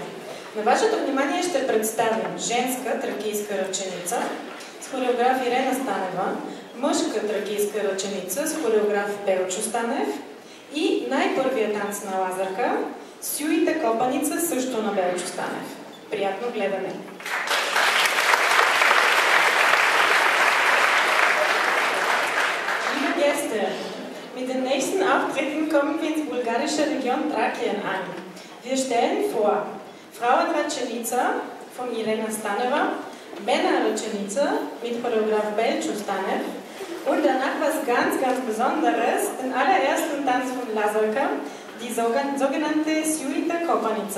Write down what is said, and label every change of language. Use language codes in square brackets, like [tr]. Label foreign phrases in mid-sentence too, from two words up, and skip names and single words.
[bg] На вашето внимание ще представим женска тракийска ръченица с хореограф Ирена Станева, мъжка тракийска ръченица с хореограф Белчо Станев и най-първият танц на Лазарка Сюита копаница, също на Белчо Станев. Приятно гледане! [de] Liebe Gäste, mit den nächsten Auftritten kommen wir ins bulgarische Region Thrakien an. Wir stellen vor Frauenrăcenica von Irena Staneva, Männerrăcenica mit Choreograf Belčo Stanev und danach was ganz, ganz Besonderes, den allerersten Tanz von Lazarka, die sogenannte Sjuita Kopanica.